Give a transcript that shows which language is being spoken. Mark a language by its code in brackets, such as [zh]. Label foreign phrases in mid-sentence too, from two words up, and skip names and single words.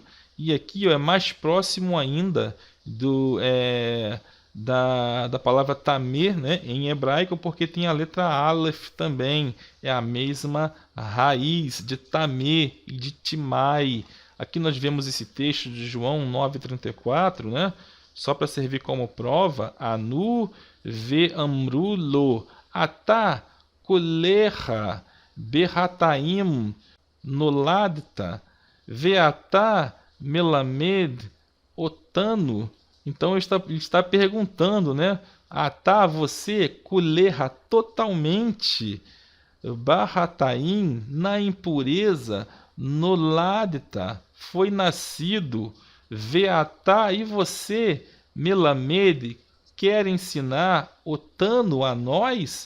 [pt] E aqui, ó, é mais próximo ainda da palavra Tamê, né, em hebraico, porque tem a letra Aleph também. É a mesma raiz de Tamê e de Timai. Aqui nós vemos esse texto de João 9,34, né? Só para servir como prova, [he] ענו ויאמרו לו אתה כלך בחטאים נולדת ואתה מלמד אותנו. [pt] Então ele está perguntando, né? Atá, você kulecha totalmente barrataim na impureza noladta, foi nascido, veatá, e você, melamed, quer ensinar otano a nós?